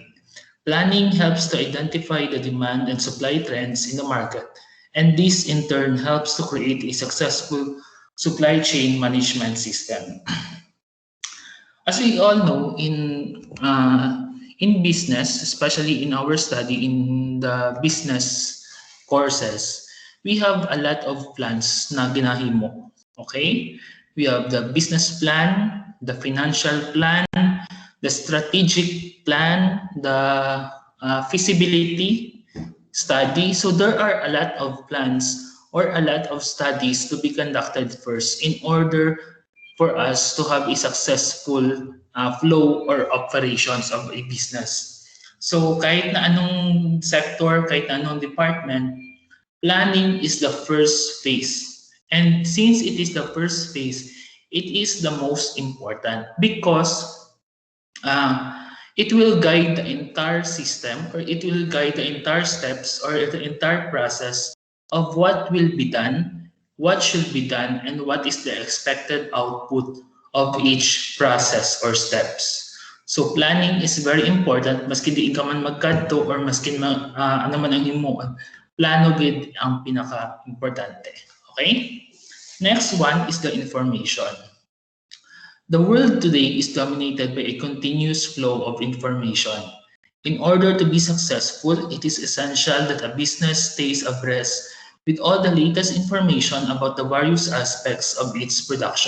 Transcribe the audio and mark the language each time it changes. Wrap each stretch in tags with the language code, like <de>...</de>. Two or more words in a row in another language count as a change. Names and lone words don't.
<en>Planning helps to identify the demand and supply trends in the market, and this in turn helps to create a successful supply chain management system. As we all know, in business, especially in our study in the business courses, we have a lot of plans</en> <hil>na ginahimo.</hil> <en>Okay? We have the business plan, the financial plan, the strategic plan, the feasibility study. So there are a lot of plans or a lot of studies to be conducted first in order for us to have a successful flow or operations of a business. So</en> <tl>kahit na anong sector, kahit na anong department,</tl> <en>planning is the first phase. And since it is the first phase, it is the most important because it will guide the entire system or it will guide the entire steps or the entire process of what will be done, what should be done, and what is the expected output of each process or steps. So planning is very important.</en> <hil>Maski di ka man magkadto or maski ano man ang himuon, plano gid ang pinaka-importante.</hil> <en>Okay? Next one is the information. The world today is dominated by a continuous flow of information. In order to be successful, it is essential that a business stays abreast with all the latest information about the various aspects of its production.</en>